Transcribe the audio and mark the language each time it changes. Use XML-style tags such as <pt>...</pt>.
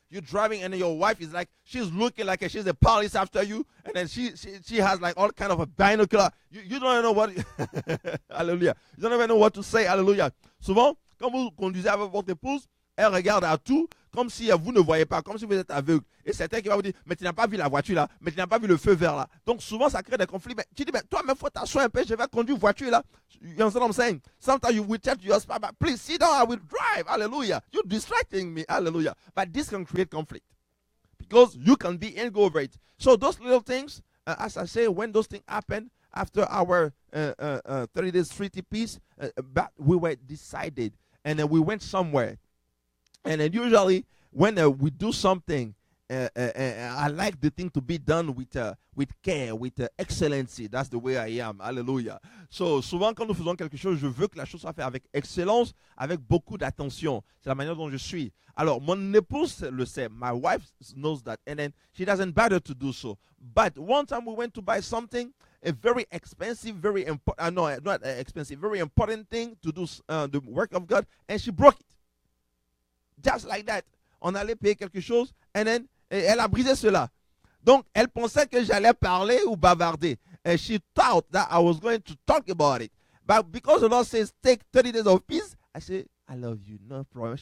<en>You're driving and then your wife is like, she's looking like she's a police after you, and then she has like all kind of a binocular. You don't know what, hallelujah. You don't even know what to say, hallelujah.</en> <fr>Souvent, quand vous conduisez avec votre épouse, elle regarde à tout comme si vous ne voyez pas, comme si vous êtes aveugle. Et c'est elle qui va vous dire, mais tu n'as pas vu la voiture là, mais tu n'as pas vu le feu vert là. Donc souvent ça crée des conflits. Mais tu dis, mais toi, il faut t'asseoir un peu, je vais conduire voiture là.</fr> <en>You understand what I'm saying? Sometimes you will tell your spouse, please sit down, I will drive. Hallelujah. You're distracting me. Hallelujah. But this can create conflict because you can be angry over it. So those little things, as I say, when those things happen after our 30 days treaty peace, but we were decided, and then we went somewhere. And then usually when we do something, I like the thing to be done with care, with excellency. That's the way I am. Hallelujah.</en> <fr>So, souvent quand nous faisons quelque chose, je veux que la chose soit faite avec excellence, avec beaucoup d'attention. C'est la manière dont je suis. Alors, mon épouse le sait.</fr> <en>My wife knows that. And then she doesn't bother to do so. But one time we went to buy something, a very expensive, very important, no, not expensive, very important thing to do the work of God, and she broke it. Just like that.</en> <fr>On allait payer quelque chose,</fr> <en>and then</en> <fr>elle a brisé cela. Donc, elle pensait que j'allais parler ou bavarder.</fr> <en>And she thought that I was going to talk about it. But because the Lord says, take 30 days of peace, I said, I love you, no problem.</en>